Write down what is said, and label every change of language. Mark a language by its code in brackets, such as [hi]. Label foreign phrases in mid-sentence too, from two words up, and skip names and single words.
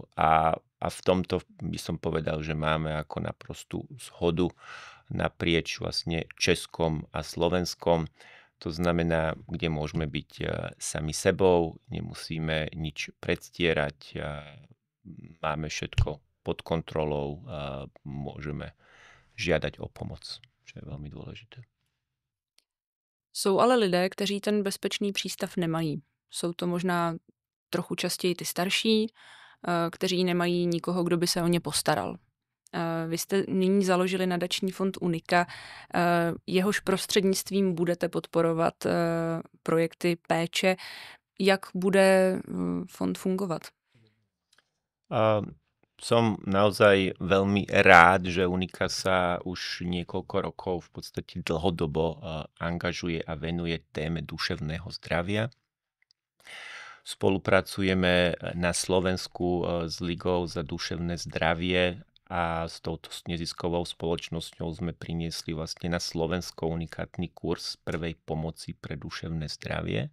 [sk] A v tomto by som povedal, že máme ako naprostú zhodu naprieč vlastne Českom a Slovenskom. To znamená, kde môžeme byť sami sebou, nemusíme nič predstierať, máme všetko pod kontrolou, môžeme žiadať o pomoc, čo je veľmi dôležité. [cs] Jsou ale lidé, kteří ten bezpečný přístav nemají. Jsou to možná trochu častěji ty starší, kteří nemají nikoho, kdo by se o ně postaral. Vy jste nyní založili nadační fond Unika, jehož prostřednictvím budete podporovat projekty péče. Jak bude fond fungovat? [sk] Som naozaj veľmi rád, že Unika sa už niekoľko rokov, v podstate dlhodobo angažuje a venuje téme duševného zdravia. Spolupracujeme na Slovensku s Ligou za duševné zdravie a s touto neziskovou spoločnosťou sme priniesli vlastne na Slovensko unikátny kurz prvej pomoci pre duševné zdravie.